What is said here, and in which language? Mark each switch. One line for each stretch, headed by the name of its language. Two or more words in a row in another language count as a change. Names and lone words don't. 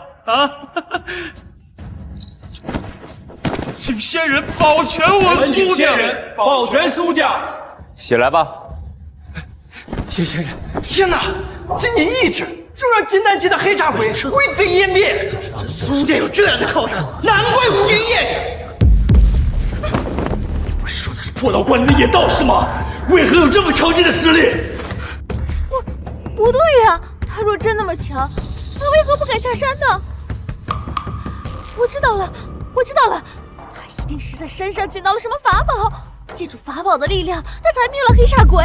Chinese: 啊！請仙人保全我蘇家，保全蘇家。起來吧。謝仙人，天哪！僅你一指就讓金丹界的黑煞鬼灰飛煙滅，蘇家有這樣的靠山，難怪無敵葉家。你不是說他是破道關林的野道士嗎？為何有這麼強勁的實力？不對呀，他若真那麼強，他為何不敢下山呢？我知道了，他一定是在山上捡到了什么法宝，借助法宝的力量，他才灭了黑煞鬼。